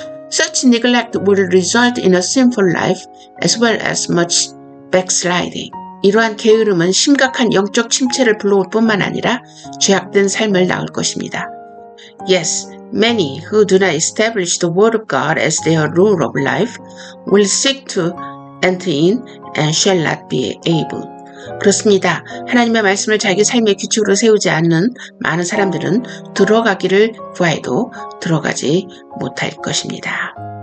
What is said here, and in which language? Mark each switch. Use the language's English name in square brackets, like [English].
[English] Such neglect will result in a sinful life as well as much backsliding. [Korean] 이러한 게으름은 심각한 영적 침체를 불러올 뿐만 아니라 죄악된 삶을 낳을 것입니다. [English] Yes, many who do not establish the word of God as their rule of life will seek to enter in and shall not be able. [Korean] 그렇습니다. 하나님의 말씀을 자기 삶의 규칙으로 세우지 않는 많은 사람들은 들어가기를 구해도 들어가지 못할 것입니다.